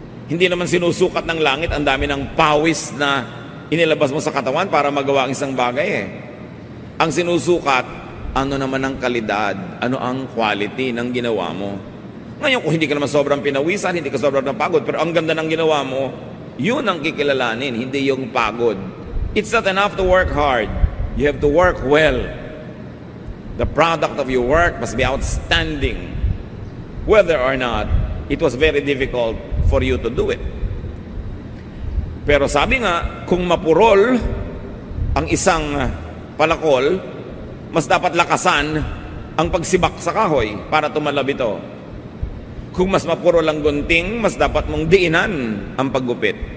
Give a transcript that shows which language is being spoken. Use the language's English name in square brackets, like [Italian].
[Filipino] Hindi naman sinusukat ng langit ang dami ng pawis na inilabas mo sa katawan para magawa ang isang bagay Ang sinusukat, ano naman ang kalidad, ano ang quality ng ginawa mo. Ngayon, kung hindi ka naman sobrang pinawisan, hindi ka sobrang napagod, pero ang ganda ng ginawa mo, yun ang kikilalanin, hindi yung pagod. [English] It's not enough to work hard. You have to work well. The product of your work must be outstanding. Whether or not it was very difficult for you to do it. [Filipino] Pero sabi nga, kung mapurol ang isang palakol, mas dapat lakasan ang pagsibak sa kahoy para tumalab ito. Kung mas mapurol ang gunting, mas dapat mong diinan ang paggupit.